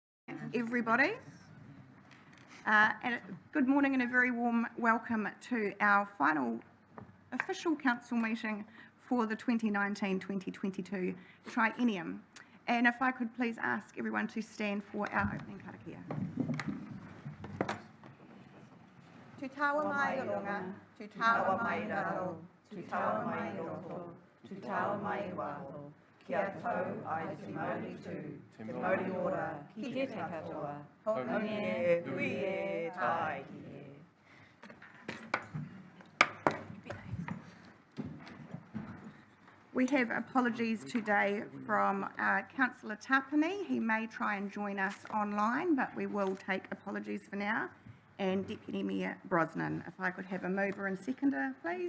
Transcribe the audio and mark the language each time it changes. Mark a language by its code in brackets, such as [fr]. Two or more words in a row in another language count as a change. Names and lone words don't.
[en] Everybody. And good morning and a very warm welcome to our final official council meeting for the 2019-2022 triennium. And if I could please ask everyone to stand for our opening karakia. [mi] Te tawa mai i runga, te tawa mai i raro, te tawa mai i roto, te tawa mai i waho, kia tau ai te mauri tū, te mauri ora, ki te katoa, honi e, hui e, tai ki e. [en] We have apologies today from Councillor Tapani. He may try and join us online, but we will take apologies for now. And Deputy Mayor Brosnan. If I could have a mover and seconder, please.